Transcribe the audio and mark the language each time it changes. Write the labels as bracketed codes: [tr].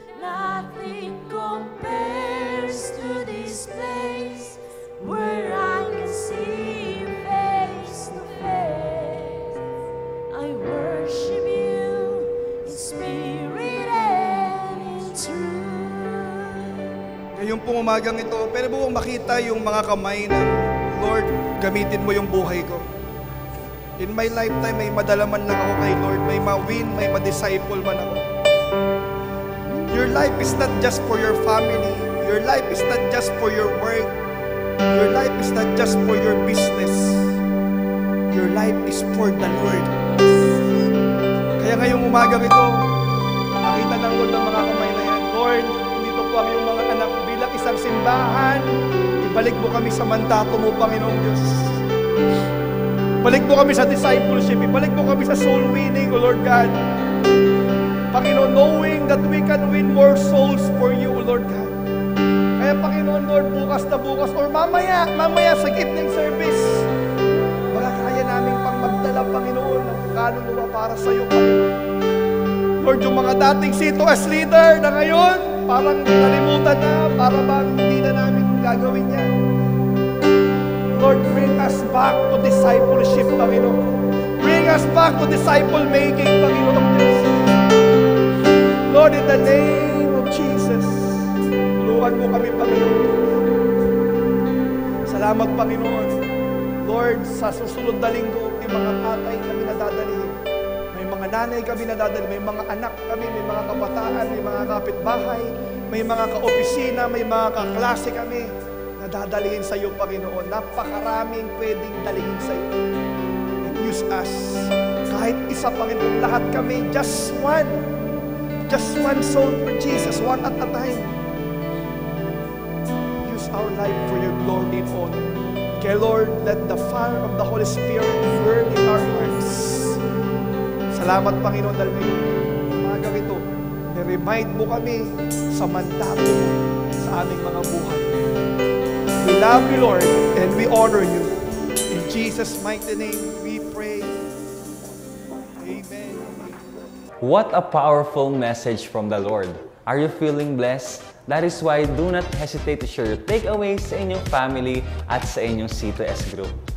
[en] Nothing compares to this place where I can see you face to face. I worship you in spirit and in truth. [tl] Ngayong pong umagang ito, pwede mo bang makita yung mga kamay na, Lord, gamitin mo yung buhay ko. [en] In my lifetime, [tl] may madalaman lang ako kay Lord. May ma-win, may ma-disciple man ako. [en] Your life is not just for your family. Your life is not just for your work. Your life is not just for your business. Your life is for the Lord. [tl] Kaya ngayong umagang ito, nakita ng Lord ang mga kamay na yan. Lord, dito po ang iyong mga anak bilang isang simbahan. Ibalik mo kami sa mandato mo, Panginoong Diyos. Balik mo kami sa discipleship. Ibalik mo kami sa soul winning, [en] O Lord God. Panginoon, knowing that we can win more souls for you, O Lord God. [tl] Kaya Panginoon, Lord, bukas na bukas or mamaya sa gitnang service, kaya namin pang magdala, Panginoon, ng kaluluwa para sa iyo, Panginoon. Lord, yung mga dating sito as leader na ngayon, parang nalimutan na, para bang hindi na namin gagawin yan. [en] Lord, bring us back to discipleship, Panginoon. Bring us back to disciple making, Panginoon Diyos. Lord, in the name of Jesus, [tl] tulungan mo kami, Panginoon. Salamat, Panginoon. Lord, sa susunod na linggo, may mga tatay kami nadadalhin. May mga nanay kami nadadalhin. May mga anak kami, may mga kabataan, may mga kapitbahay, may mga kaopisina, may mga kaklase kami nadadalhin sa iyo, Panginoon. Napakaraming pwedeng dalhin sa iyo. [en] And use us. [tl] Kahit isa, Panginoon, lahat kami, [en] just one soul for Jesus, one at a time. Use our life for your glory and honor. Kaya Lord, let the fire of the Holy Spirit burn in our hearts. [tl] Salamat, Panginoon, dahil umagang ito, na-remind mo kami sa mandato mo sa aming mga buhay. [en] We love you, Lord, and we honor you. In Jesus' mighty name, we pray. Amen. What a powerful message from the Lord. Are you feeling blessed? That is why do not hesitate to share your takeaways [tl] sa inyong family at sa inyong C2S group.